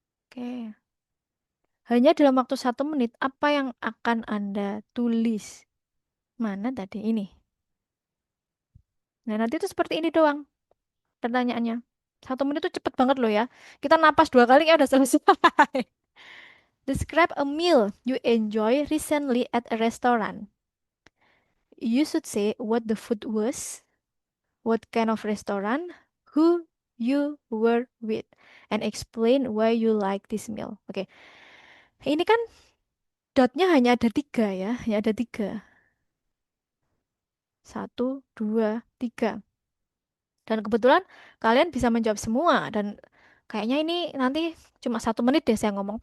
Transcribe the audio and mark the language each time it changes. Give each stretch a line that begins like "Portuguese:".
Indonesian: Oke, hanya dalam waktu 1 menit apa yang akan Anda tulis? Mana tadi ini, nah nanti itu seperti ini doang pertanyaannya. 1 menit tuh cepet banget loh ya. Kita napas 2 kali ya udah selesai.
English: Describe a meal you enjoy recently at a restaurant. You should say what the food was, what kind of restaurant, who you were with, and explain why you like this meal.
Indonesian: Oke, ini kan dotnya hanya ada 3 ya, hanya ada 3. 1, 2, 3. Dan kebetulan kalian bisa menjawab semua dan kayaknya ini nanti cuma 1 menit deh saya ngomong.